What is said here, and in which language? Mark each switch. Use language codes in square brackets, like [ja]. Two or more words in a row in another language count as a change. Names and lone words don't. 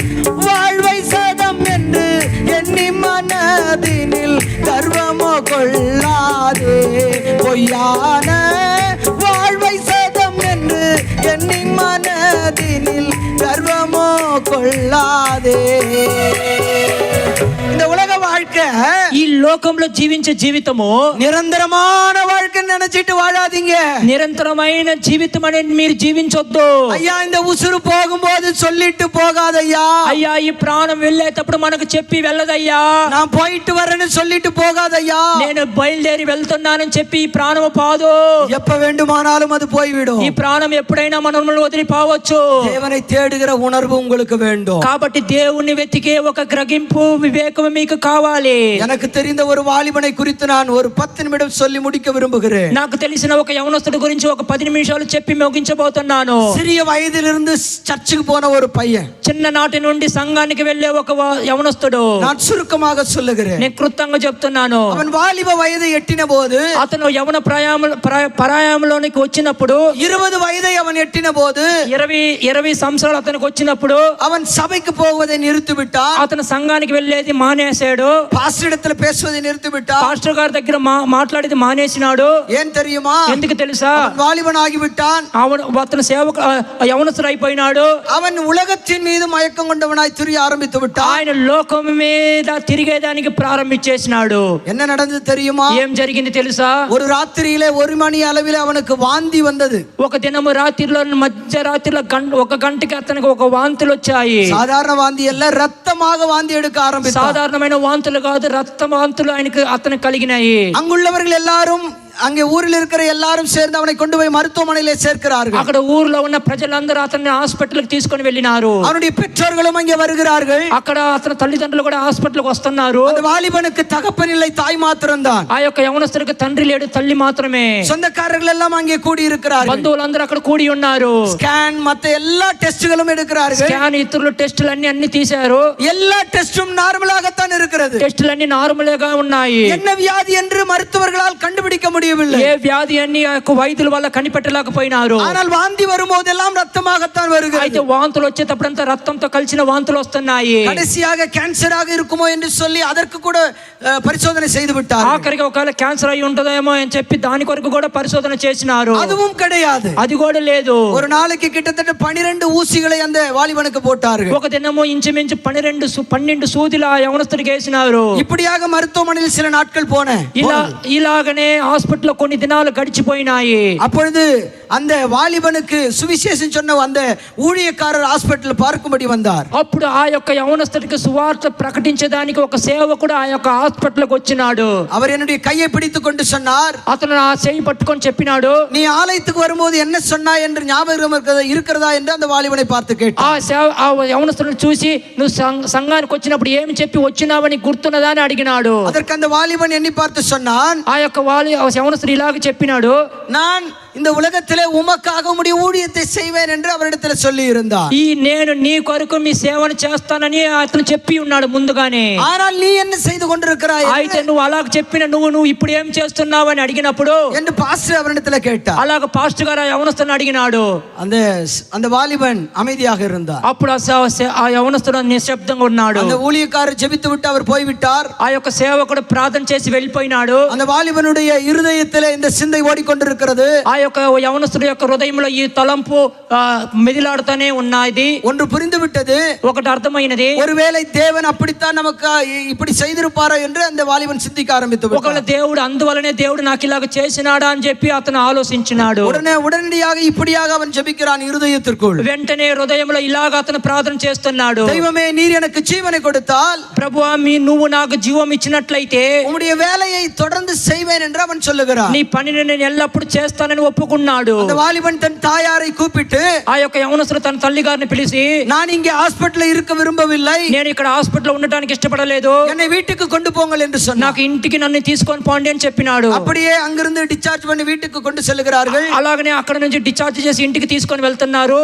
[ta] வாழ்வை சதம் என்று எண்ணி மனதினில் கர்வமோ கொள்ளாதே, பொய்யான வாழ்வை சதம் என்று எண்ணி மனதினில் கர்வமோ கொள்ளாதே. இந்த உலக வாழ்க்கை, [te] ఈ లోకంలో జీవించే జీవితము [ta] நிரந்தரமான வாழ்க்கை நினைச்சிட்டு வாழாதீங்க. [te] నిరంతరమైన జీవితం అనేది మీరు జీవించొద్దు. [ta] ஐயா, இந்த உசுறு போகும்போது சொல்லிட்டு போகாதய்யா. [te] అయ్యా ఈ ప్రాణం వెళ్ళేటప్పుడు మనకు చెప్పి వెళ్ళదయ్యా. [ta] நான் போயிட்டு வரேன்னு சொல்லிட்டு போகாதய்யா. [te] నేను బయలుదేరి వెళ్తున్నానని చెప్పి ఈ ప్రాణము పాదు. [ta] எப்ப வேண்டுமானாலும் அது போய்விடும். [te] ఈ ప్రాణం ఎప్పుడైనా మనల్ని వదిలిపోవచ్చు. [ta] தேவனை தேடுகிற உணர்வு உங்களுக்கு வேண்டும். [te] కాబట్టి దేవుణ్ణి వెతికే ఒక గ్రహింపు వివేకం మీకు కావాలి. [ta] எனக்கு தெரிந்த ஒரு வாலிபனை குறித்து நான் ஒரு 10 நிமிடம் சொல்லி முடிக்க விரும்புகிறேன். [te] నాకు తెలిసిన ఒక యవనస్తుడి గురించి ఒక 10 నిమిషాలు చెప్పి ముగించబోతున్నాను. [ta] சிறிய வயதிலிருந்து சர்ச்சுக்கு போன ஒரு பையன், [te] చిన్ననాటి నుండి సంఘానికి వెళ్ళే ఒక యవనస్తుడు. [ta] நான் சுருக்கமாக சொல்லுகிறேன். [te] నేను కృతంగా చెప్తున్నాను. [ta] அவன் வாலிப வயதை எட்டின போது, [te] అతను యవన ప్రాయంలోనికి వచ్చినప్పుడు [ta] 20 வயதை அவன் எட்டின போது, [te] 20 సంవత్సరాలు అతనికి వచ్చినప్పుడు [ta] அவன் சபைக்கு போவதை நிறுத்திவிட்டான். [te] అతను సంఘానికి వెళ్ళేది మానేశాడు. [ta] பாஸ்டர் இடத்துல பேசுவதை நிறுத்திவிட்டான். [te] పాస్టర్ గారి దగ్గర మాట్లాడేది మానేసినాడు. [ta] ஏன் தெரியுமா? [te] ఎందుకు తెలుసా? [ta] வாலிபன் ஆகிவிட்டான். [te] అతను యవనస్తుడు అయిపోయినాడు. [ta] அவன் உலகத்தின் மீது மயக்கம் கொண்டவனாய் திரிய ஆரம்பித்து விட்டான். [te] ఆయన లోకం మీద తిరిగేదానికి ప్రారంభించేసినాడు. [ta] என்ன நடந்தது தெரியுமா? [te] ఏం జరిగింది తెలుసా? [ta] ஒரு ராத்திரியிலே 1 மணி அளவில் அவனுக்கு வாந்தி வந்தது. [te] ఒక దినము రాత్రిలో మధ్యరాత్రిలో 1 గంటకి అతనికి ఒక వాంతులు వచ్చాయి. [ta] சாதாரண வாந்தி அல்ல, ரத்தமாக வாந்தி எடுக்க ஆரம்பித்தான். [te] సాధారణమైన వాంతులు కాదు, రక్త వాంతులు అతనికి కలిగినాయి. [ta] அங்குள்ளவர்கள் எல்லாரும், அங்கே ஊரில் இருக்கிற எல்லாரும் சேர்ந்து அவனை கொண்டு போய் மருத்துவமனையிலே சேர்க்கிறார்கள். [te] అక్కడ ఊర్లో ఉన్న ప్రజలందరూ అతన్ని హాస్పిటల్కి తీసుకొని వెళ్ళినారు. [ta] அவனுடைய பெற்றோர்களும் அங்கே வருகிறார்கள். [te] అక్కడ అతని తల్లిదండ్రులు కూడా హాస్పిటల్కి వస్తున్నారు. [ta] அந்த வாலிபனுக்கு தகப்பன் இல்லை, தாய் மாத்திரம்தான். [te] ఆ యొక్క యవనస్తుడికి తండ్రి లేడు, తల్లి మాత్రమే. [ta] சொந்தக்காரர்கள் எல்லாம் அங்கே கூடி இருக்கிறார்கள். [te] బంధువులందరూ అక్కడ కూడి ఉన్నారు. [ta] ஸ்கேன் மத்த எல்லா டெஸ்ட்களும் எடுக்கிறார்கள். [te] స్కాన్ ఇతరులు టెస్టులు అన్ని తీశారు. [ta] எல்லா டெஸ்டும் நார்மலாகத்தான் இருக்கிறது. [te] టెస్టులు నార్మల్ గా ఉన్నాయి. [ta] என்ன வியாதி என்று மருத்துவர்களால் கண்டுபிடிக்க முடியும். [te] ఏ వ్యాధి అన్ని వైద్యుల వల్ల కనిపెట్టలేకపోయినారు. [ta] ஆனால் வாந்தி வரும்போதெல்லாம் ரத்தமாகத்தான் வருகிறது. [te] అయితే వాంతులు వచ్చేటప్పుడంతా రక్తంతో కలిసిన వాంతులు వస్తున్నాయి. [ta] கடைசியாக கேன்சராக இருக்குமோ என்று சொல்லி அதற்கு கூட பரிசோதனை செய்து விட்டார். [te] ఆఖరికి ఒకవేళ క్యాన్సర్ అయి ఉంటదేమో అని చెప్పి దాని కొరకు కూడా పరిశోధన చేసినారు. [ta] அதுவும் கிடையாது. [te] అది కూడా లేదు. [ta] ஒரு நாளைக்கு கிட்டத்தட்ட 12 ஊசிகளை அந்த வாலிபனுக்கு போட்டார்கள். [te] ఒక దినము ఇంచుమించు 12 సూదిల యవనస్తుడికి వేసినారు. [ta] இப்படியாக மருத்துவமனையில் சில நாட்கள் போனேன். [te] ఇలాగనే హాస్పిటల్ కొన్ని దినాలు గడిచిపోయినాయి. [ta] அப்பொழுது அந்த வாலிபனுக்கு சுவிசேஷம் சொன்ன அந்த ஊழியக்காரர் ஹாஸ்பிடல் பார்க்கும்படி வந்தார். [te] అప్పుడు ఆ యొక్క యవనస్తుడికి సువార్త ప్రకటించడానికి ఒక సేవకుడు ఆ యొక్క హాస్పిటల్కి వచ్చినాడు. [ta] அவர் என்னுடைய கையை பிடித்துக் கொண்டு சொன்னார், [te] అతను ఆ చేయి పట్టుకొని చెప్పినాడు, [ta] நீ ஆலயத்துக்கு வரும்போது என்ன சொன்னாய் என்று ஞாபகம் இருக்கிறதா என்று அந்த வாலிபனை பார்த்து கேட்டார். [te] ఆ యవనస్తుడిని చూసి నువ్వు సంఘానికి వచ్చినప్పుడు ఏమి చెప్పి వచ్చినావని గుర్తున్నదా అని అడిగినాడు. [ta] அதற்கு அந்த வாலிபன் எண்ணி பார்த்து சொன்னான், [te] ఆ యొక్క యవనస్తుడు ఇలాగ చెప్పినాడు, [ta] நான் இந்த உலகத்திலே உமக்காக உம்முடைய ஊழியத்தை செய்வேன் என்று அவரிடத்தில் சொல்லி இருந்தார். [te] ఈ నేను నీ కొరకు మీ సేవను చేస్తానని అతను చెప్పి ఉన్నాడు ముందుగానే. [ta] ஆனால் நீ என்ன செய்து கொண்டிருக்கிறாய் [te] అయితే నువ్వు అలాగ చెప్పిన నువ్వు ఇప్పుడు ఏం చేస్తున్నావు అని అడిగినప్పుడు [ta] என்று பாஸ்டர் அவரிடத்தில் கேட்டார். [te] అలాగ పాస్టర్ గారు ఆ యవనస్తుని అడిగినాడు. [ta] அந்த வாலிபன் அமைதியாக இருந்தார். [te] అప్పుడు ఆ యవనస్తుడు నిశ్శబ్దంగా ఉన్నాడు. [ta] அந்த ஊழியக்காரர் ஜெபித்து விட்டு அவர் போய்விட்டார். [te] ఆ యొక్క సేవకుడు ప్రార్థన చేసి వెళ్ళిపోయినాడు. [ta] அந்த வாலிபனுடைய இருதயத்திலே இந்த சிந்தை ஓடிக்கொண்டிருக்கிறது. [te] ఆ యొక్క యవనస్తుడి యొక్క హృదయంలో ఈ తలంపు మెదిలాడుతూనే ఉన్నది. [ta] ஒன்று புரிந்து விட்டது, [te] ఒకటి అర్థమైనది. [ta] ஒருவேளை தேவன் அப்படித்தான் நமக்கு இப்படி செய்திருப்பாரோ என்று அந்த வாலிபன் சிந்திக்க ஆரம்பித்து விட்டார். [te] ఒకవేళ దేవుడు అందువలనే దేవుడు నాకు ఇలాగ చేసినాడా అని చెప్పి అతను ఆలోచించినాడు. [ta] உடனடியாக இப்படியாக அவன் ஜெபிக்கிறான் இருதயத்திற்குள். [te] వెంటనే హృదయంలో ఇలాగ అతను ప్రార్థన చేస్తున్నాడు. [ta] దైవమే நீர் எனக்கு ஜீவனை கொடுத்தால், [te] ప్రభువా నువ్వు నాకు జీవం ఇచ్చినట్లయితే [ta] உம்முடைய வேலையை தொடர்ந்து செய்வேன் என்று அவன் சொல்லுகிறான். [te] నీ పనిని నేను ఎల్లప్పుడూ చేస్తానని ఒప్పుకున్నాడు. [ta] அந்த வாலிபன் தன் தாயாரை கூப்பிட்டு, [te] ఆ యొక్క యవనస్తుడు తన తల్లి గారిని పిలిచి, [ta] நான் இங்கே ஹாஸ்பிடல்ல இருக்க விரும்பவில்லை, [te] నేను ఇక్కడ హాస్పిటల్లో ఉండడానికి ఇష్టపడలేదు, [ta] என்னை வீட்டுக்கு கொண்டு போங்கள் என்று சொன்னார். [te] నాకు ఇంటికి నన్ను తీసుకొని పోండి అని చెప్పినాడు. [ta] அப்படியே அங்கிருந்து டிஸ்சார்ஜ் பண்ணி வீட்டுக்கு கொண்டு செல்கிறார்கள். [te] అలాగనే అక్కడ నుంచి డిశ్చార్జ్ చేసి ఇంటికి తీసుకొని వెళ్తున్నారు.